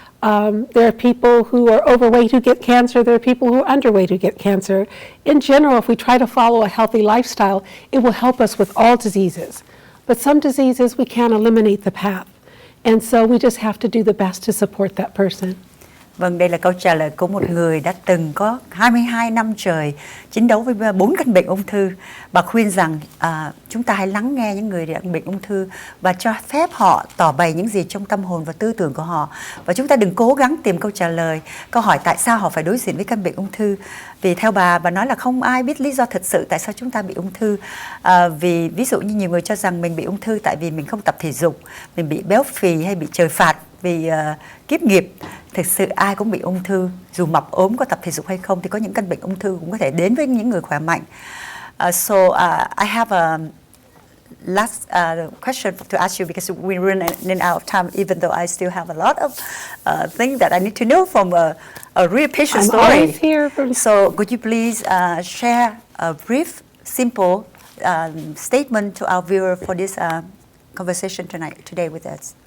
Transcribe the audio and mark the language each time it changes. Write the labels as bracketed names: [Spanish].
[English] There are people who are overweight who get cancer. There are people who are underweight who get cancer. In general, if we try to follow a healthy lifestyle, it will help us with all diseases. But some diseases, we can't eliminate the path. And so we just have to do the best to support that person. [Vietnamese] Vâng, đây là câu trả lời của một người đã từng có 22 năm trời chiến đấu với 4 căn bệnh ung thư. Bà khuyên rằng chúng ta hãy lắng nghe những người đang bệnh ung thư và cho phép họ tỏ bày những gì trong tâm hồn và tư tưởng của họ. Và chúng ta đừng cố gắng tìm câu trả lời, câu hỏi tại sao họ phải đối diện với căn bệnh ung thư. Vì theo bà nói là không ai biết lý do thật sự tại sao chúng ta bị ung thư. Vì ví dụ như nhiều người cho rằng mình bị ung thư tại vì mình không tập thể dục, mình bị béo phì hay bị trời phạt vì kiếp nghiệp. Thực sự ai cũng bị ung thư, dù mập ốm có tập thể dục hay không thì có những căn bệnh ung thư cũng có thể đến với những người khỏe mạnh. [English] I have a last question to ask you because we're running out of time, even though I still have a lot of things that I need to know from a real patient story. Always here So could you please share a brief, simple statement to our viewer for this conversation today with us?